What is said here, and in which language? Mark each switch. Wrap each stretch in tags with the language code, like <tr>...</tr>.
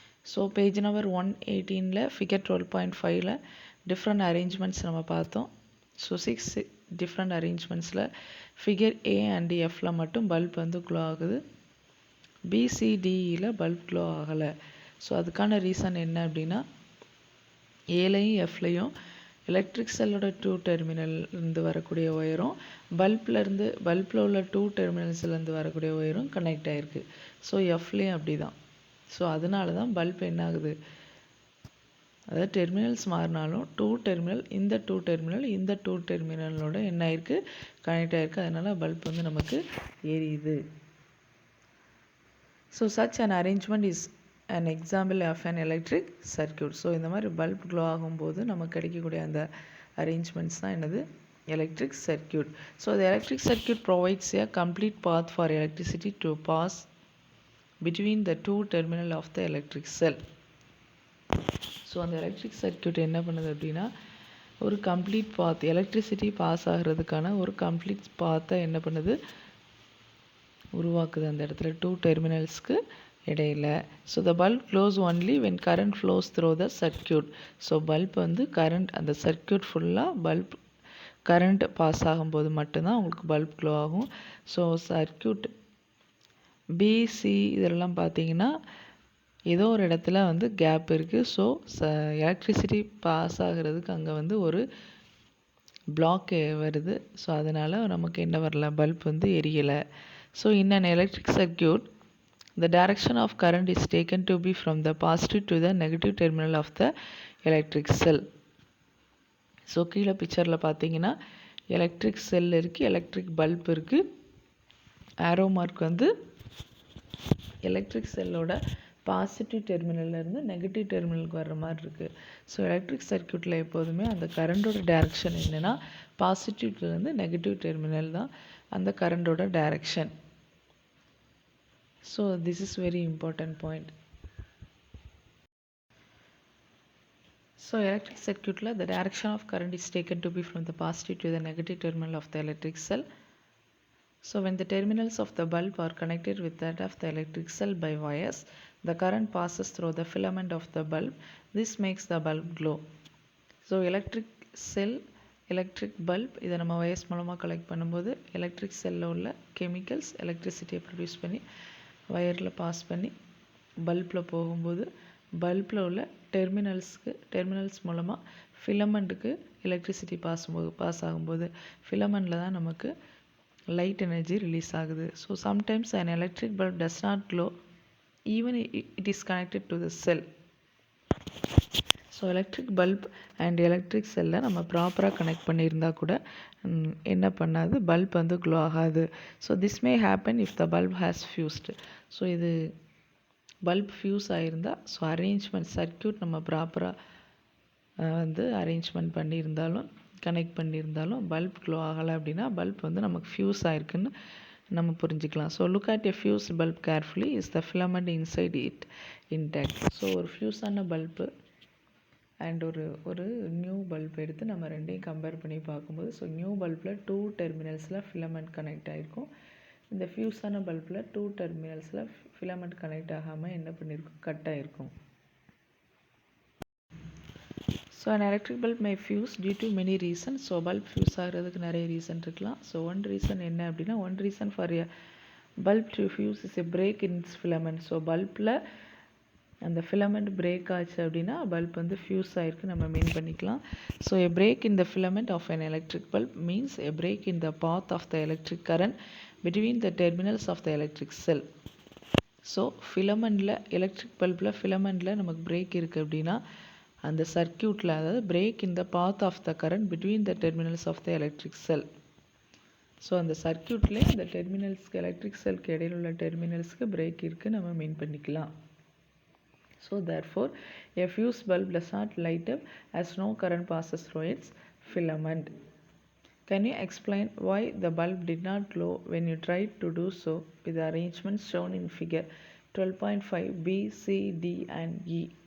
<ta>So page number 118ல figure 12.5ல different arrangements நம்ம பார்த்தோம். So 6 different arrangementsல figure A and Fல மட்டும் bulb வந்து glow ஆகுது. B, C, Dல bulb glow ஆகலை. ஸோ அதுக்கான ரீசன் என்ன அப்படின்னா ஏலையும் எஃப்லையும் எலக்ட்ரிக் செல்லோட டூ டெர்மினல்லேருந்து வரக்கூடிய ஒயரும் பல்பில் உள்ள டூ டெர்மினல்ஸ்லேருந்து வரக்கூடிய ஒயரும் கனெக்ட் ஆகிருக்கு. ஸோ எஃப்லேயும் அப்படி தான். ஸோ அதனால தான் பல்ப் என்ன ஆகுது, அதாவது டெர்மினல்ஸ் மாறினாலும் இந்த டூ டெர்மினலோட என்ன ஆயிருக்கு, கனெக்ட் ஆகிருக்கு. அதனால் பல்ப் வந்து நமக்கு எரியுது.</ta> <en>So such an arrangement is an example of an electric circuit.</en> <ta>So இந்த மாதிரி பல்ப் க்ளோ ஆகும்போது நமக்கு கிடைக்கக்கூடிய அந்த அரேஞ்ச்மெண்ட்ஸ் தான் என்னது, electric circuit.</ta> <en>So the electric circuit provides a complete path for electricity to pass between the two terminal of the electric cell.</en> <ta>So அந்த electric circuit என்ன பண்ணுது அப்படின்னா ஒரு கம்ப்ளீட் பாத், எலக்ட்ரிசிட்டி பாஸ் ஆகிறதுக்கான ஒரு கம்ப்ளீட் பாத்தை என்ன பண்ணுது, உருவாக்குது அந்த இடத்துல டூ டெர்மினல்ஸ்க்கு இடையில்.</ta> <en>So the bulb glows only when current flows through the circuit.</en> <ta>So bulb வந்து கரண்ட், அந்த சர்க்கியூட் ஃபுல்லாக பல்ப் கரண்ட் பாஸ் ஆகும்போது மட்டும்தான் உங்களுக்கு பல்ப் க்ளோ ஆகும். ஸோ சர்க்கியூட் பிசி இதெல்லாம் பார்த்தீங்கன்னா ஏதோ ஒரு இடத்துல வந்து கேப் இருக்குது. ஸோ எலக்ட்ரிசிட்டி பாஸ் ஆகிறதுக்கு அங்கே வந்து ஒரு பிளாக் வருது. ஸோ அதனால் நமக்கு என்ன வரல, பல்ப் வந்து எரியலை.</ta> <en>So in an electric circuit the direction of current is taken to be from the positive to the negative terminal of the electric cell.</en> <ta>So கீழே பிக்சரில் பார்த்தீங்கன்னா எலக்ட்ரிக் செல் இருக்குது, எலக்ட்ரிக் பல்ப் இருக்குது. ஆரோ மார்க் வந்து எலக்ட்ரிக் செல்லோட பாசிட்டிவ் டெர்மினல்லேருந்து நெகட்டிவ் டெர்மினலுக்கு வர்ற மாதிரி இருக்குது. ஸோ எலக்ட்ரிக் சர்க்கியூட்டில் எப்போதுமே அந்த கரண்டோட டைரக்ஷன் என்னென்னா பாசிட்டிவ்லேருந்து நெகட்டிவ் டெர்மினல் தான் அந்த கரண்டோட direction.</ta> <en>So this is very important point. So electric circuit la the direction of current is taken to be from the positive to the negative terminal of the electric cell. So when the terminals of the bulb are connected with that of the electric cell by wires, the current passes through the filament of the bulb. This makes the bulb glow.</en> <ta>So electric cell, electric bulb இதை நம்ம wires மூலமாக collect பண்ணும்போது electric செல்லில் உள்ள chemicals எலக்ட்ரிசிட்டியை produce பண்ணி வயரில் pass பண்ணி பல்பில் போகும்போது பல்பில் உள்ள டெர்மினல்ஸ் மூலமாக ஃபிலமெண்ட்டுக்கு எலக்ட்ரிசிட்டி பாஸ் ஆகும்போது ஃபிலமெண்ட்டில் தான் நமக்கு லைட் எனர்ஜி ரிலீஸ் ஆகுது.</ta> <en>So sometimes an electric bulb does not glow even it is connected to the cell.</en> <ta>So electric bulb and electric செல்லை நம்ம ப்ராப்பராக கனெக்ட் பண்ணியிருந்தால் கூட என்ன பண்ணாது, பல்ப் வந்து க்ளோ ஆகாது. So</ta> <en>This may happen if the bulb has fused.</en> <ta>So இது bulb fuse ஆகிருந்தால், so arrangement circuit நம்ம ப்ராப்பராக வந்து அரேஞ்ச்மெண்ட் பண்ணியிருந்தாலும் கனெக்ட் பண்ணியிருந்தாலும் பல்ப் க்ளோ ஆகலை அப்படின்னா பல்ப் வந்து நமக்கு ஃபியூஸ் ஆகிருக்குன்னு நம்ம புரிஞ்சுக்கலாம்.</ta> <en>So look at a fuse bulb carefully is the filament inside it intact.</en> <ta>So ஒரு ஃபியூஸான பல்பு அண்ட் ஒரு நியூ பல்ப் எடுத்து நம்ம ரெண்டையும் கம்பேர் பண்ணி பார்க்கும்போது, so new பல்பில் two டெர்மினல்ஸில் filament connect ஆகிருக்கும். இந்த ஃபியூஸான பல்பில் டூ டெர்மினல்ஸில் ஃபிலமெண்ட் கனெக்ட் ஆகாமல் என்ன பண்ணியிருக்கும், கட் ஆகிருக்கும்.</ta> <en>So an electric bulb may fuse due to many reasons.</en> <ta>So bulb fuse ஆகிறதுக்கு நிறைய ரீசன் இருக்கலாம். ஸோ</ta> <en>One reason என்ன அப்படின்னா, one reason for a bulb to fuse is a break in its filament.</en> <ta>So பல்பில் அந்த filament break ஆச்சு அப்படின்னா bulb வந்து fuse ஆகிருக்கு நம்ம மீன் பண்ணிக்கலாம்.</ta> <en>So a break in the filament of an electric bulb means a break in the path of the electric current between the terminals of the electric cell.</en> <ta>So ஃபிலமெண்டில் electric பல்பில் ஃபிலமெண்டில் நமக்கு break இருக்குது அப்படின்னா அந்த சர்க்கியூட்டில், அதாவது</ta> <en>Break in the path of the current between the terminals of the electric cell.</en> <ta>So அந்த சர்க்கியூட்லேயே இந்த டெர்மினல்ஸ்க்கு electric செல்க்கு இடையில் உள்ள டெர்மினல்ஸ்க்கு break இருக்குது நம்ம மீன் பண்ணிக்கலாம்.</ta> <en>So therefore a fuse bulb does not light up as no current passes through its filament. Can you explain why the bulb did not glow when you tried to do so with the arrangements shown in figure 12.5 B, C, D and E?</en>